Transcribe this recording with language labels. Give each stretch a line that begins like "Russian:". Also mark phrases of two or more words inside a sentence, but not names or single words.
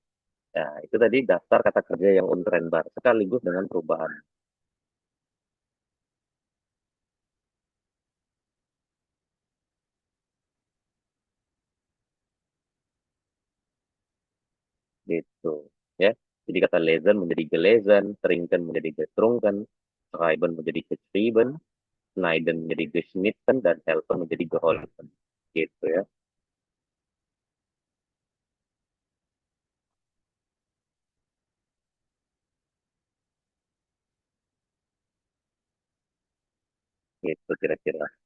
Indonesian: Nah, itu tadi daftar kata kerja yang untrain bar sekaligus dengan perubahan. Gitu ya. Jadi kata lesen menjadi gelesen, trinken menjadi getrunken, schreiben menjadi geschrieben, schneiden menjadi geschnitten, dan helfen menjadi geholfen. Gitu ya. Gitu kira-kira.